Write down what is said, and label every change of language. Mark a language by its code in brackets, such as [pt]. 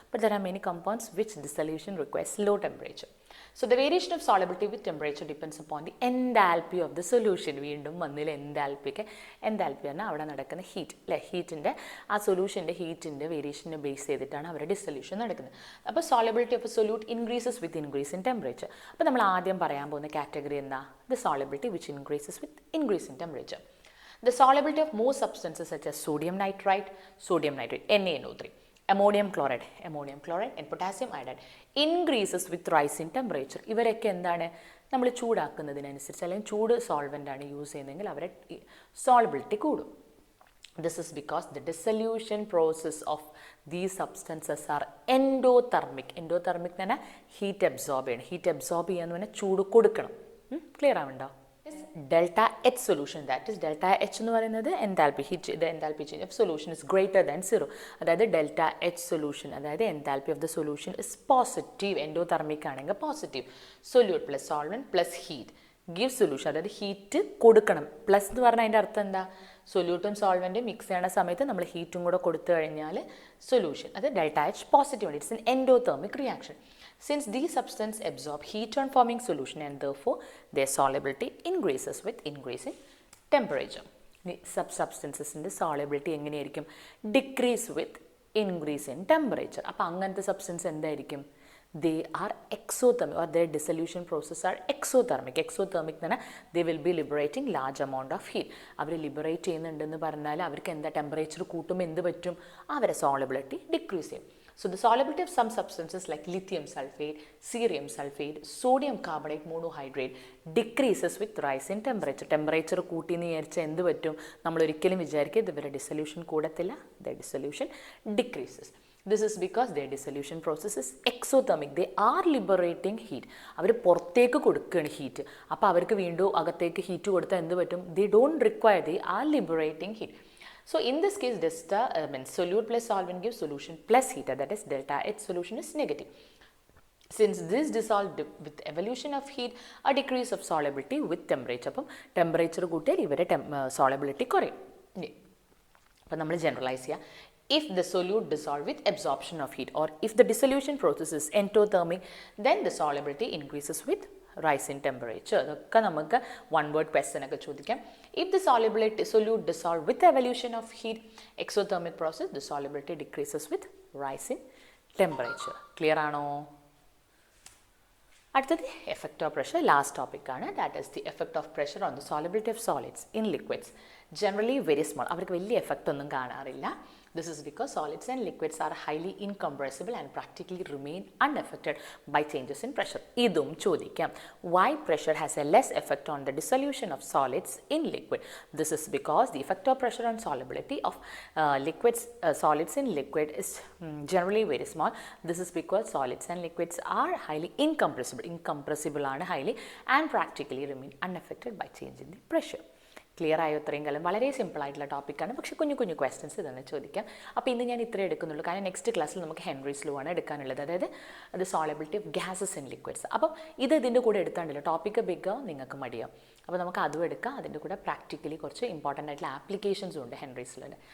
[en] But there are many compounds which dissolution requires low temperature. So the variation of solubility with temperature depends upon the enthalpy of the solution. [ml] വീണ്ടും വന്നില്ല എൻതാൽപ്പിക്ക്. Enthalpy പറഞ്ഞാൽ അവിടെ നടക്കുന്ന heat അല്ലേ, ഹീറ്റിൻ്റെ ആ സൊല്യൂഷൻ്റെ ഹീറ്റിൻ്റെ വേരിയേഷനെ base ചെയ്തിട്ടാണ് അവരുടെ ഡിസൊല്യൂഷൻ നടക്കുന്നത്. [en] അപ്പോൾ solubility of a solute increases with increase in temperature. [ml] അപ്പോൾ നമ്മൾ ആദ്യം പറയാൻ പോകുന്ന കാറ്റഗറി എന്താ? [en] The solubility which increases with increase in temperature. The solubility of most substances such as sodium nitrite, NaNO3, ammonium chloride and potassium iodide increases with rise in temperature. [ml] ഇവരൊക്കെ എന്താണ്, നമ്മൾ ചൂടാക്കുന്നതിനനുസരിച്ച് അല്ലെങ്കിൽ ചൂട് സോൾവെൻ്റ് ആണ് യൂസ് ചെയ്യുന്നതെങ്കിൽ അവരെ solubility കൂടും. [en] This is because the dissolution process of these substances are endothermic. Endothermic [ml] എന്ന് പറഞ്ഞാൽ ഹീറ്റ് അബ്സോർബ് ചെയ്യണം. ഹീറ്റ് അബ്സോർബ് ചെയ്യാന്ന് പറഞ്ഞാൽ ചൂട് കൊടുക്കണം. ക്ലിയർ ആവുന്നുണ്ടോ? [en] delta H solution, that is delta H [ml] എന്ന് പറയുന്നത് [en] Enthalpy heat, the enthalpy change of solution is greater than 0. അതായത് delta H solution, അതായത് enthalpy of the solution is positive. [ml] Endothermic ആണെങ്കിൽ positive. [en] solute plus solvent plus heat give solution, [ml] അതായത് heat കൊടുക്കണം. Plus എന്ന് പറഞ്ഞാൽ അതിൻ്റെ അർത്ഥം എന്താ? സൊല്യൂട്ടും സോൾവെൻറ്റും മിക്സ് ചെയ്യുന്ന സമയത്ത് നമ്മൾ ഹീറ്റും കൂടെ കൊടുത്തു കഴിഞ്ഞാൽ സൊല്യൂഷൻ അത് [en] Delta H positive it's an endothermic reaction. Since these substances absorb heat on forming solution and therefore their solubility increases with increase in temperature. [ml] സബ്സ്റ്റൻസസിൻ്റെ solubility എങ്ങനെയായിരിക്കും? [en] Decrease with increase in temperature. [ml] അപ്പോൾ അങ്ങനത്തെ substance എന്തായിരിക്കും? [en] they are exothermic or their dissolution process are exothermic. Exothermic [ml] എന്ന് പറഞ്ഞാൽ [en] they will be liberating large amount of heat. [ml] Our liberate ചെയ്യുന്നുണ്ടെന്ന് പറഞ്ഞാൽ അവർക്ക് എന്താ ടെമ്പറേച്ചർ കൂട്ടുമ്പോൾ എന്ത് പറ്റും? അവരെ സോളിബിലിറ്റി ഡിക്രീസ് ചെയ്യും. [en] So the solubility of some substances like lithium sulfate, cerium sulfate, sodium carbonate monohydrate decreases with rise in temperature. [ml] Temperature കൂട്ടി എന്ന് വിചാരിച്ചാൽ എന്ത് പറ്റും? നമ്മൾ ഒരിക്കലും വിചാരിക്കുക ഇവരുടെ dissolution കൂടത്തില്ല. [en] their dissolution decreases. This is because their dissolution process is exothermic. They are liberating heat. [ml] അവർ പുറത്തേക്ക് കൊടുക്കുകയാണ് ഹീറ്റ്. അപ്പോൾ അവർക്ക് വീണ്ടും അകത്തേക്ക് ഹീറ്റ് കൊടുത്താൽ എന്ത് പറ്റും? [en] They don't require, they are liberating heat. So in this case, solute plus solvent gives solution plus heater, that is delta H solution is negative. Since this dissolved with evolution of heat, a decrease of solubility with temperature. [ml] അപ്പം temperature കൂട്ടിയാൽ ഇവരെ solubility കുറയും. അപ്പം നമ്മൾ generalise ചെയ്യുക. [en] If the solute dissolved with absorption of heat or if the dissolution process is endothermic, then the solubility increases with rise in temperature. [ml] അതൊക്കെ നമുക്ക് [en] one word question [ml] ഒക്കെ ചോദിക്കാം. [en] If the solute dissolved with evolution of heat, exothermic process, the solubility decreases with rise in temperature. [ml] Clear ആണോ? [en] അടുത്തത് effect of pressure, [ml] last ടോപ്പിക്കാണ്. [en] That is the effect of pressure on the solubility of solids in liquids. Generally very small, [ml] അവർക്ക് വലിയ effect ഒന്നും കാണാറില്ല. [en] This is because solids and liquids are highly incompressible and practically remain unaffected by changes in pressure. [ml] ഇതും ചോദിക്കാം. [en] Why pressure has a less effect on the dissolution of solids in liquid? This is because the effect of pressure on solubility of solids in liquid is generally very small. This is because solids and liquids are highly incompressible. Incompressible ആണ് highly and practically remain unaffected by change in the pressure. [ml] Clear ആയോ? ഇത്രയും കാലം വളരെ സിമ്പിളായിട്ടുള്ള ടോപ്പിക്കാണ്, പക്ഷേ കുഞ്ഞു കുഞ്ഞു ക്വസ്റ്റൻസ് ഇതെന്ന് ചോദിക്കാം. അപ്പോൾ ഇന്ന് ഞാൻ ഇത്രേ എടുക്കുന്നുള്ളൂ, കാരണം നെക്സ്റ്റ് ക്ലാസ്സിൽ നമുക്ക് ഹെൻറീസ് ലോ ആണ് എടുക്കാനുള്ളത്, അതായത് അത് [en] Solubility of gases in liquids. [ml] അപ്പം ഇത് ഇതിൻ്റെ കൂടെ എടുത്താണ്ടല്ലോ, ടോപ്പിക്ക് ബിഗ് നിങ്ങൾക്ക് മടിയോ. അപ്പോൾ നമുക്ക് അതും എടുക്കാം, അതിൻ്റെ കൂടെ പ്രാക്ടിക്കലി കുറച്ച് ഇമ്പോർട്ടൻ്റ് ആയിട്ടുള്ള ആപ്ലിക്കേഷൻസും ഉണ്ട് ഹെൻറീസിലുണ്ട്.